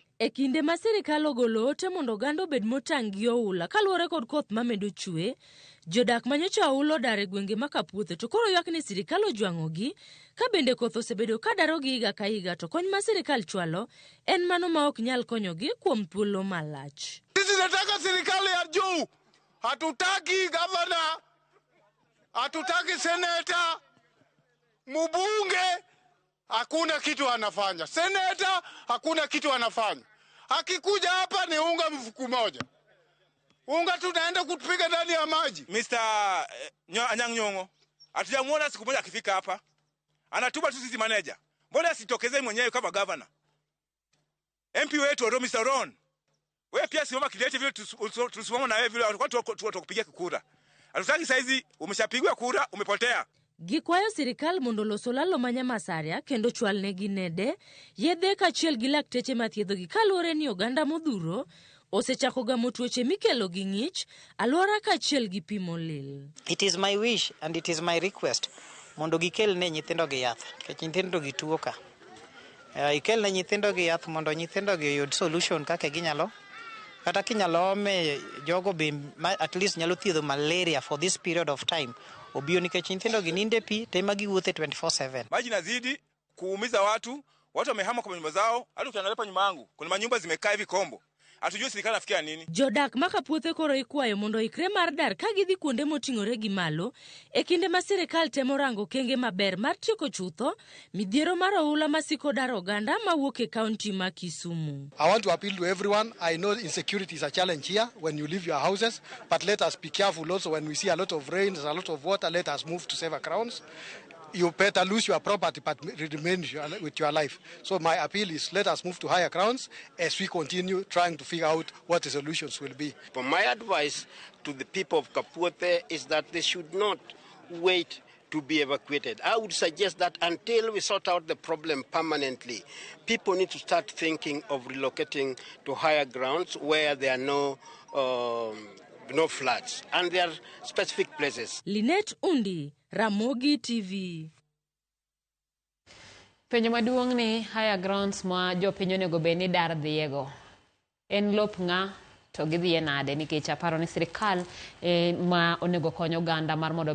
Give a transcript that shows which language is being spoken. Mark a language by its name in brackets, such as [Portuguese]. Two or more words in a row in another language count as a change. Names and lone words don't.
[Luo (Kenya and Tanzania)] E kinde ma sirikal ogolo ote mondo oganda obed motang' gi oula kaluwore kod koth mamedo chwe, jodak manyocha oula odar e gwenge ma Kapuothe to koro ywak ni sirikal ojwang'ogi ka bende koth osebedo ka darogi higa ka higa to kony ma sirikal chwalo en mano ma ok nyal konyogi kuom thuolo malach. [Swahili] Sisi nataka serikali ya juu. Hatutaki gavana, hatutaki seneta, mbunge hakuna kitu anafanya. Seneta hakuna kitu anafanya. Akikuja hapa ni unga mfuko moja. Unga tunaenda kutupiga ndani ya maji. Mr. Anyang' Nyong'o, hatujamuona siku moja akifika hapa. Anatuba tu sisi manager. Mbona asitokezee mwenyewe kama governor? MP wetu Mr. Ron. Wewe pia simama kidete vile tusimama na wewe vile watu kupigia kura. Hatutaki saizi umeshapigwa kura umepotea. [Luo (Kenya and Tanzania)] Gikwayo sirikal mondo loso lalo manya masaria kendo chwalnegi nede, yedhe kaachiel gi lakteche mathiedhogi kaluwore ni oganda modhuro osechako gamo tuoche mikelo gi ng'ich, alwora kaachiel gi pi molil. [English] It is my wish and it is my request [Luo (Kenya and Tanzania)] mondo gikel ne nyithindo gi yath, nikech nyithindo gi tuo ka. Ikel ne nyithindo gi yath mondo nyithindo gi yud solution kaka ginyalo. Kata kinyalo me jogo be [English] at least [Luo (Kenya and Tanzania)] nyalo thiedho malaria [English] for this period of time. [Luo (Kenya and Tanzania)] Obio nikech nyithindo gi ninde pi tema giwuothe 24/7. [Swahili] Maji nazidi kuumiza watu wamehama kwa nyumba zao. Hata ukiangalia nyuma yangu kuna manyumba zimekaa hivi kombo. Hatujui serikali nafikia nini. [Luo (Kenya and Tanzania)] Jodak ma Kapuothe koro ikwayo mondo ikre mar dar ka gidhi kuonde moting'ore gi malo e kinde ma sirikal temo rango kenge maber mar tieko chutho midhiero mar oula masiko dar oganda mawuok e kaunti ma Kisumu. [English] I want to appeal to everyone. I know insecurity is a challenge here when you leave your houses, but let us be careful also when we see a lot of rain, there's a lot of water, let us move to safer grounds. You better lose your property but remain with your life. So my appeal is let us move to higher grounds as we continue trying to figure out what the solutions will be. But my advice to the people of Kapuothe is that they should not wait to be evacuated. I would suggest that until we sort out the problem permanently, people need to start thinking of relocating to higher grounds where there are no floods, and there are specific places. Linet Undi, Ramogi TV. [Luo (Kenya and Tanzania)] Penjo maduong' ni [English] higher grounds [Luo (Kenya and Tanzania)] ma jopiny onego bed ni dar dhiego. En lop ng'a to gidhie nade nikech aparo ni sirikal ma onego konyo oganda mar mondo